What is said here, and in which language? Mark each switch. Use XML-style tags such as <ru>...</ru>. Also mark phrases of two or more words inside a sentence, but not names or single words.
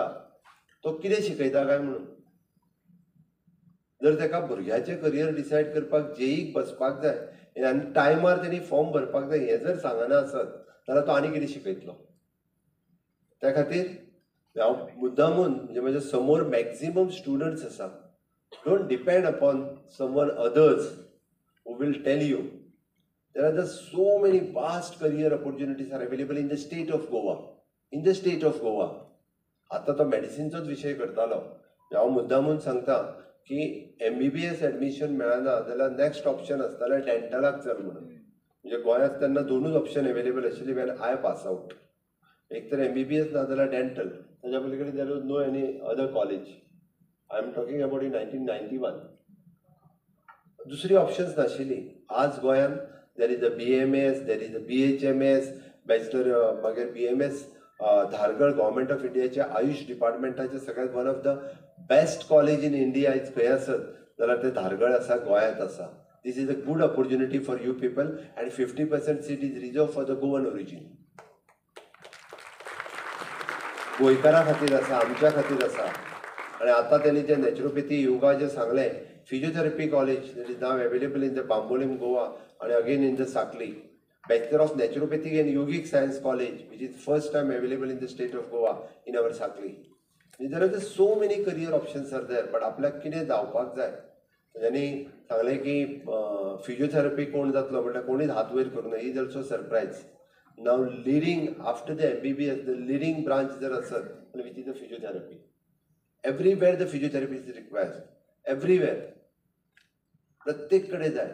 <kok>तो कितें शिकयता काय म्हणून. जर ताका भुरग्याचें</kok> <en>career decide</en> <kok>करपाक JEEक बसपाक जाय आनी टायमार तेणी फॉर्म भरपाक जाय हें जर सांगना आसत जाल्यार तो आनी कितें शिकयतलो? त्या खातीर हांव मुद्दामून म्हणजे म्हज्या समोर</kok> <en>maximum students</en> <kok>आसा.</kok> <en>Don't depend upon someone others who will tell you. There are so many vast career opportunities are available in the state of Goa. In the state of Goa.</en> <kok>आतां तो मेडिसिनचोच विशय करतालो. हांव मुद्दामून सांगता की MBBS एडमिशन मेळना जाल्यार</kok> <en>next option</en> <kok>आसतालें डेंटलाक चल म्हणून. म्हणजे गोंयांत तेन्ना 2च</kok> <en>option available</en> <kok>आशिल्ली</kok> <en>when I pass out.</en> <kok>एक तर MBBS ना जाल्यार डेंटल. ताच्या पलीकडे</kok> <en>there was no any other college. I am talking about in 1991.</en> <kok>दुसरी ऑप्शन्स नाशिल्ली. आज गोंयांत</kok> <en>there is a BMS, there is a BHMS,</en> <kok>बॅचलर मागीर BMS धारगळ</kok> <en>government of</en> <kok>इंडियाच्या आयुष डिपार्टमेंटाचे सगळ्यात</kok> <en>one of the best college in India</en> <kok>आयज खंय आसत जाल्यार ते धारगळ आसा, गोंयांत आसा.</kok> <en>This is a good opportunity for you people and 50% seat is reserved for the Goan origin.</en> <kok>गोंयकारां खातीर आसा, आमच्या खातीर आसा. आनी आतां तेणी जे नॅचरोपॅथी योगा जे सांगलें,</kok> <en>physiotherapy college that is now available in the Bambolim Goa आणि again in the Sakli. Bachelor of Naturopathic and Yogic Science College, which is first time available in the state of Goa in our Sakli. There are so many career options are there, but</en> <kok>आपल्याक कितें जावपाक जाय त्यांनी सांगले की फिजिओथेरपी कोण जातलो म्हटल्यार कोणीच हात वयर करूं ना.</kok> <en>is also surprise. now leading after the MBBS the leading branch</en> <kok>जर असत</kok> <en>which is the physiotherapy. Everywhere the physiotherapy is required. Everywhere,</en> <kok>प्रत्येक कडे जाय.</kok>